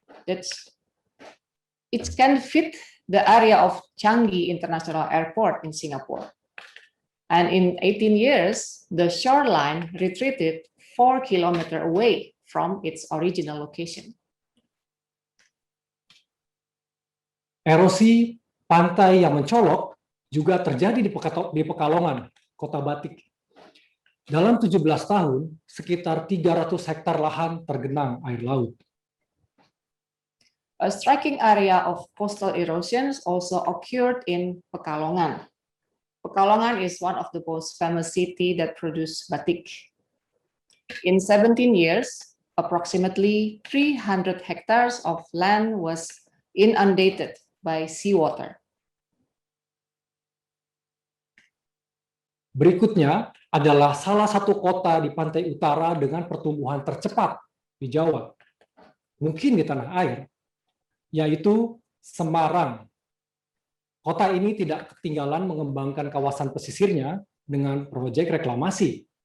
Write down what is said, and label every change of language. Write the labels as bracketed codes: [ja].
[en] It can fit the area of Changi International Airport in Singapore. And in 18 years, the shoreline retreated 4 kilometers away from its original location. [id] Erosi pantai yang mencolok juga terjadi di Pekalongan, Kota Batik. Dalam 17 tahun, sekitar 300 hektar lahan tergenang air laut. [en] A striking area of coastal erosion also occurred in Pekalongan. Pekalongan is one of the most famous cities that produce batik. In 17 years, approximately 300 hectares of land was inundated by seawater. [id] Berikutnya adalah salah satu kota di pantai utara dengan pertumbuhan tercepat di Jawa, mungkin di tanah air, yaitu Semarang. Kota ini tidak ketinggalan mengembangkan kawasan pesisirnya dengan proyek reklamasi.